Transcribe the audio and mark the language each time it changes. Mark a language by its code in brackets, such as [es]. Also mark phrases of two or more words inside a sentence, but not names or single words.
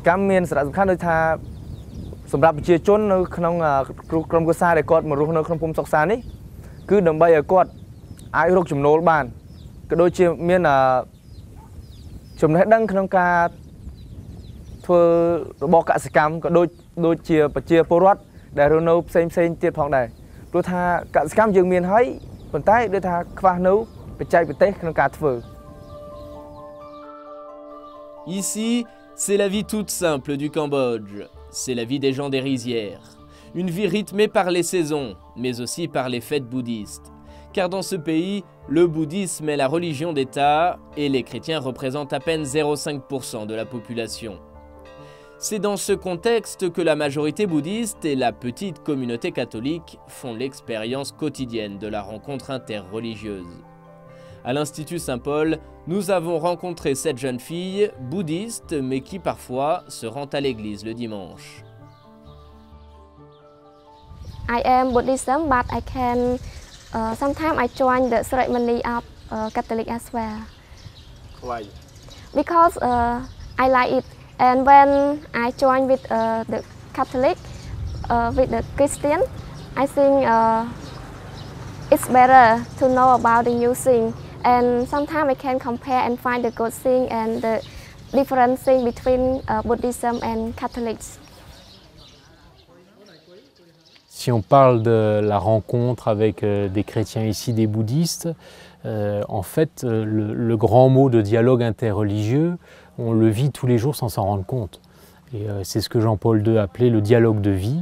[km] កម្មមានសារៈសំខាន់ដូចថាសម្រាប់ប្រជាជននៅក្នុងក្រុមគ្រួសារដែលគាត់មករស់នៅក្នុងភូមិសុកសាននេះគឺដើម្បីឲ្យគាត់អាចរកចំណូលបានក៏ដូចជាមានចំណេះដឹងក្នុងការធ្វើរបរកសិកម្មក៏ដូចជាប្រជាពលរដ្ឋដែលរស់នៅផ្សេងទៀតផងដែរព្រោះថាកសិកម្មយើងមានហើយប៉ុន្តែដូចថាខ្វះនៅបច្ចេកទេសក្នុងការធ្វើ [fr] Ici, c'est la vie toute simple du Cambodge. C'est la vie des gens des rizières. Une vie rythmée par les saisons, mais aussi par les fêtes bouddhistes. Car dans ce pays, le bouddhisme est la religion d'État et les chrétiens représentent à peine 0,5% de la population. C'est dans ce contexte que la majorité bouddhiste et la petite communauté catholique font l'expérience quotidienne de la rencontre interreligieuse. À l'Institut Saint-Paul, nous avons rencontré cette jeune fille, bouddhiste, mais qui parfois se rend à l'église le dimanche. [en] I am Buddhism, but I can sometimes I join the ceremony of Catholic as well. Why? Because I like it, and when I join with the Catholic, with the Christian, I think it's better to know about the new thing. And sometimes I can compare and find the good thing and the different thing between Buddhism and Catholics. [fr] Si on parle de la rencontre avec des chrétiens ici, des bouddhistes, en fait, le grand mot de dialogue interreligieux, on le vit tous les jours sans s'en rendre compte. Et c'est ce que Jean-Paul II appelait le dialogue de vie.